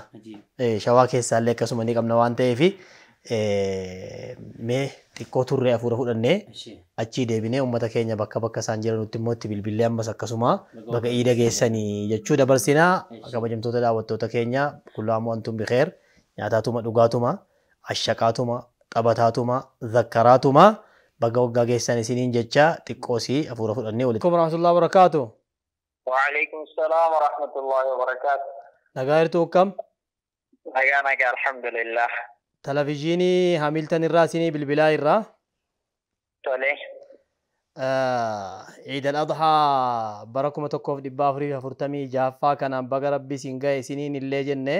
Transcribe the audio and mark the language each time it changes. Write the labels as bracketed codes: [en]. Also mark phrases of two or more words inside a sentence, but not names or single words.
[om] Shawaa keessaallee akkasuma ni qabna waan ta'eef mee xiqqoo turree hafuura fudhannee achii deebinee uummata keenya bakka isaan jiranutti immoo itti bilbilee ammas akkasuma bakka iida geessanii jechuu dabarsinaa kabajamtoota daawwattoota keenya [ar] كل عام وأنتم بخير [om] nyaataatuma dhugaatuma ashaqaatuma xabataatuma zakkaraatuma baga waggaa geessan isiniin jecha xiqqoosii hafuura fudhannee walitti. [ar] السلام عليكم ورحمة الله وبركاته. وعليكم السلام ورحمة الله وبركاته. [om] Nagaa jirtu akkam? Nagaa alhamdulillah. Televiziyoonii Hamilton irraa isinii bilbilaa irraa. Tole. Eid al-Adhaa bara 1446 kanaan baga rabbi isin gahe isiniin illee jennee.